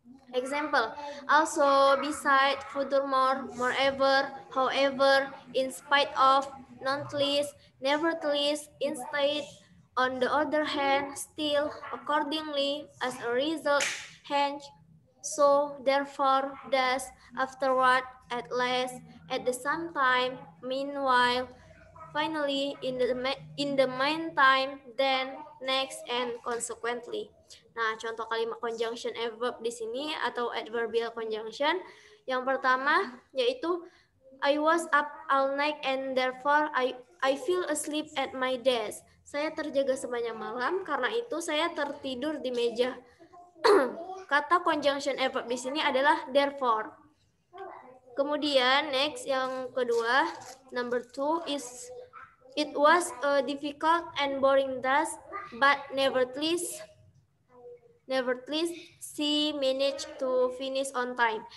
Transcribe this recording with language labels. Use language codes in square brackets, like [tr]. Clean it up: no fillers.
[en] Example, also, beside, furthermore, moreover, however, in spite of, nonetheless, nevertheless, instead, on the other hand, still, accordingly, as a result, hence, so, therefore, thus, afterward, at last, at the same time, meanwhile, finally, in the meantime, then, next, and consequently. [id] Nah, contoh kalimat conjunction adverb di sini atau adverbial conjunction. Yang pertama yaitu [en] I was up all night and therefore I fell asleep at my desk. [id] Saya terjaga sepanjang malam, karena itu saya tertidur di meja. Kata conjunction adverb di sini adalah therefore. Kemudian [en] next [id] yang kedua, [en] number 2 is it was a difficult and boring task, but nevertheless she managed to finish on time.